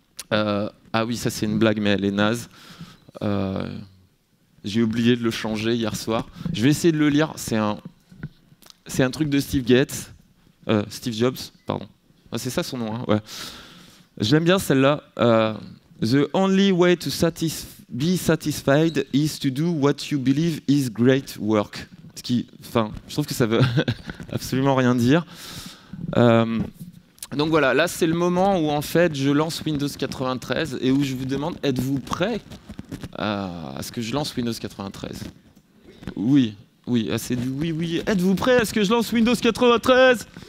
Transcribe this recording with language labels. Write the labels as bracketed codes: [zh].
[fr] Ah oui, ça c'est une blague, mais elle est naze. J'ai oublié de le changer hier soir. Je vais essayer de le lire. C'est un truc de Steve Jobs, pardon. Ah, c'est ça son nom, hein, ouais. J'aime bien celle-là. [en] The only way to be satisfied is to do what you believe is great work. [fr] Je trouve que ça veut absolument rien dire. Donc voilà, là c'est le moment où en fait je lance Windows 93 et où je vous demande, êtes-vous prêt à ce que je lance Windows 93? Oui, c'est du oui. Êtes-vous prêt à ce que je lance Windows 93?